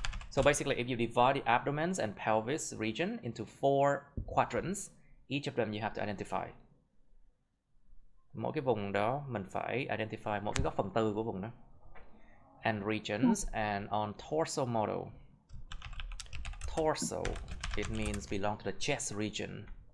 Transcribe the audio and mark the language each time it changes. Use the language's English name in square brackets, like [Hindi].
[English] So basically, if you divide the abdomens and pelvis region into 4 quadrants, each of them you have to identify. [Vietnamese] Mỗi cái vùng đó mình phải identify mỗi cái góc 1/4 của vùng đó. [English] And regions, and on torso model. Torso, it means belong to the chest region.